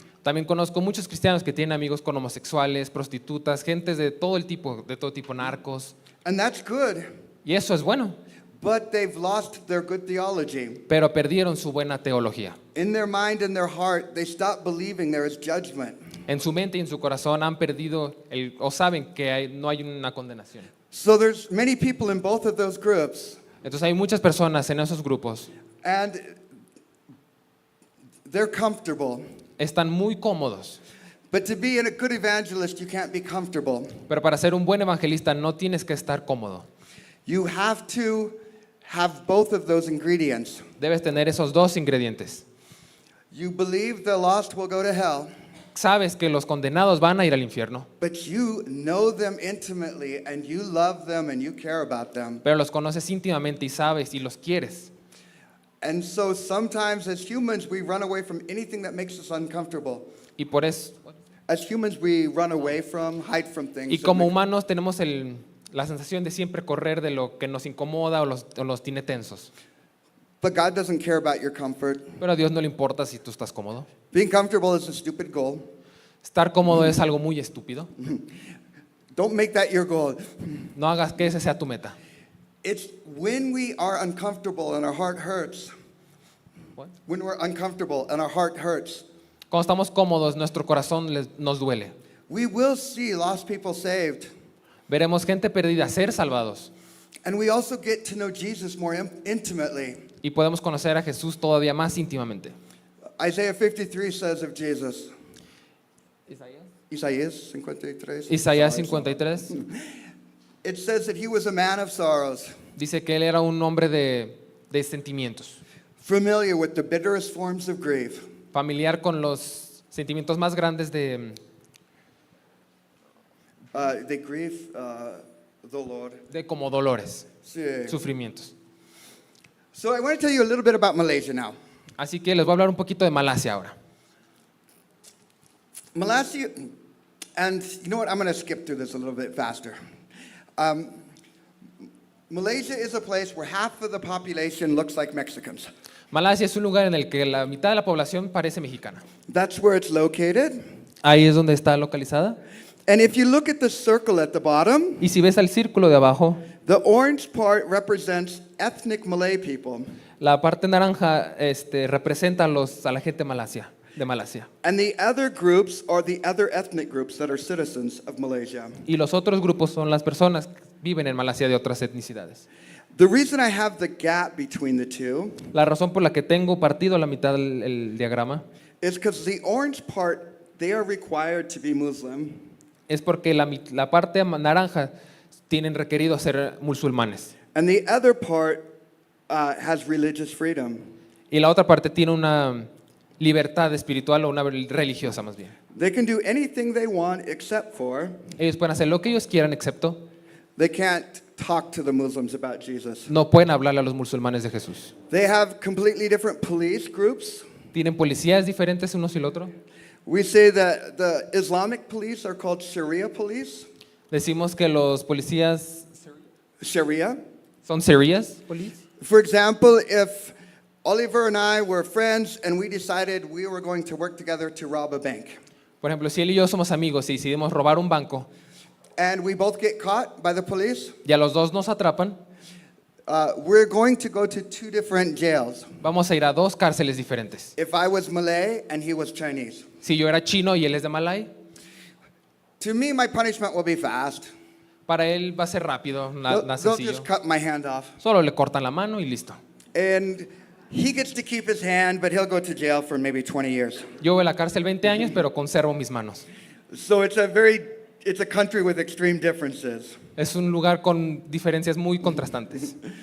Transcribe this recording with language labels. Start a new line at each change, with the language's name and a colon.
Spanish: También conozco muchos cristianos que tienen amigos con homosexuales, prostitutas, gentes de todo tipo, narcos.
English: And that's good,
Spanish: Y eso es bueno,
English: but they've lost their good theology.
Spanish: pero perdieron su buena teología.
English: In their mind and their heart, they stop believing there is judgment.
Spanish: En su mente y en su corazón han perdido o saben que no hay una condenación.
English: So there's many people in both of those groups,
Spanish: Entonces hay muchas personas en esos grupos,
English: and they're comfortable.
Spanish: están muy cómodos,
English: But to be a good evangelist, you can't be comfortable.
Spanish: pero para ser un buen evangelista no tienes que estar cómodo.
English: You have to have both of those ingredients.
Spanish: Debes tener esos dos ingredientes.
English: You believe the lost will go to hell,
Spanish: Sabes que los condenados van a ir al infierno,
English: but you know them intimately and you love them and you care about them.
Spanish: pero los conoces íntimamente y sabes y los quieres.
English: And so sometimes as humans, we run away from anything that makes us uncomfortable.
Spanish: Y por eso,
English: As humans, we run away from, hide from things.
Spanish: y
English: that
Spanish: como
English: make-
Spanish: humanos tenemos la sensación de siempre correr de lo que nos incomoda o los tiene tensos.
English: But God doesn't care about your comfort.
Spanish: Pero a Dios no le importa si tú estás cómodo.
English: Being comfortable is a stupid goal.
Spanish: Estar cómodo es algo muy estúpido.
English: Don't make that your goal.
Spanish: No hagas que ese sea tu meta.
English: It's when we are uncomfortable and our heart hurts. What? When we're uncomfortable and our heart hurts,
Spanish: Cuando estamos cómodos, nuestro corazón nos duele.
English: we will see lost people saved.
Spanish: Veremos gente perdida ser salvados.
English: And we also get to know Jesus more intimately.
Spanish: Y podemos conocer a Jesús todavía más íntimamente.
English: Isaiah 53 says of Jesus. Isaías 53.
Spanish: Isaías 53
English: It says that he was a man of sorrows,
Spanish: dice que él era un hombre de sentimientos,
English: familiar with the bitterest forms of grief.
Spanish: familiar con los sentimientos más grandes
English: They grieve the Lord.
Spanish: de como dolores, Sí. sufrimientos.
English: So I want to tell you a little bit about Malaysia now.
Spanish: Así que les voy a hablar un poquito de Malasia ahora.
English: Malaysia, and you know what? I'm going to skip through this a little bit faster. Malaysia is a place where half of the population looks like Mexicans.
Spanish: Malasia es un lugar en el que la mitad de la población parece mexicana.
English: That's where it's located.
Spanish: Ahí es donde está localizada.
English: And if you look at the circle at the bottom,
Spanish: Y si ves el círculo de abajo,
English: the orange part represents ethnic Malay people,
Spanish: la parte naranja representa a la gente de Malasia.
English: and the other groups are the other ethnic groups that are citizens of Malaysia.
Spanish: Y los otros grupos son las personas que viven en Malasia de otras etnicidades.
English: The reason I have the gap between the two
Spanish: La razón por la que tengo partido a la mitad el diagrama
English: is because the orange part, they are required to be Muslim,
Spanish: es porque la parte naranja tienen requerido ser musulmanes
English: and the other part has religious freedom.
Spanish: y la otra parte tiene una libertad espiritual o una religiosa más bien.
English: They can do anything they want except for
Spanish: Ellos pueden hacer lo que ellos quieran excepto
English: they can't talk to the Muslims about Jesus.
Spanish: no pueden hablarle a los musulmanes de Jesús.
English: They have completely different police groups.
Spanish: Tienen policías diferentes unos y el otro.
English: We say that the Islamic police are called Sharia police.
Spanish: Decimos que los policías Sharia. son Serious police.
English: For example, if Oliver and I were friends and we decided we were going to work together to rob a bank,
Spanish: Por ejemplo, si él y yo somos amigos y decidimos robar un banco
English: and we both get caught by the police,
Spanish: y a los dos nos atrapan,
English: we're going to go to two different jails.
Spanish: vamos a ir a dos cárceles diferentes.
English: If I was Malay and he was Chinese.
Spanish: Si yo era chino y él es de Malay,
English: To me, my punishment will be fast.
Spanish: para él va a ser rápido,
English: They'll
Spanish: sencillo.
English: just cut my hand off.
Spanish: Solo le cortan la mano y listo.
English: And he gets to keep his hand, but he'll go to jail for maybe 20 years.
Spanish: Yo voy a la cárcel 20 años, pero conservo mis manos.
English: So it's a country with extreme differences.
Spanish: Es un lugar con diferencias muy contrastantes.